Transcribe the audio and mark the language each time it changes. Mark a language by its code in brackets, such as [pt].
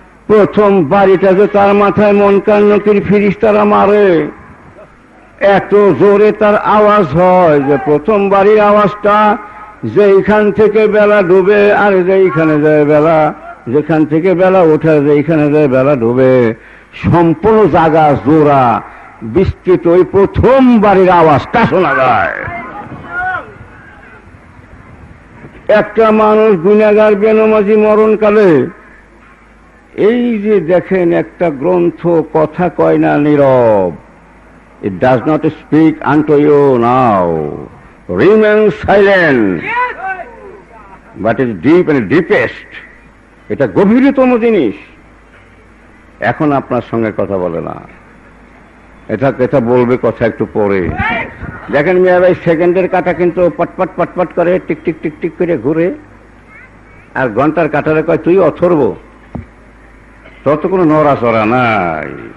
[bn] প্রথম বাড়িটা যে তার মাথায় মুনকার নকির ফেরেশতারা মারে, এত জোরে তার আওয়াজ হয় যে প্রথম বাড়ির আওয়াজটা যেখান থেকে বেলা ডুবে আর যেখানে যায় বেলা, যেখান থেকে বেলা ওঠে যেখানে যায় বেলা ডুবে, সম্পূর্ণ জায়গা জোড়া বিস্তৃত ওই প্রথম বাড়ির আওয়াজটা শোনা যায়। একটা মানুষ গুনাহগার বেনামাজি মরণকালে এই যে দেখেন একটা গ্রন্থ কথা কয় না, নীরব। [en] It does not speak unto you now, remain silent, but is deep and deepest. [bn] এটা গভীরতম জিনিস। এখন আপনার সঙ্গে কথা বলে না, এটা বলবে কথা একটু পরে। দেখেন মিয়া ভাই, সেকেন্ডের কাঁটা কিন্তু পটপট পটপট করে টিক টিক টিক টিক করে ঘুরে, আর ঘন্টার কাঁটারে কয় তুই অথর্ব, তত কোনো নড়াচড়া নাই।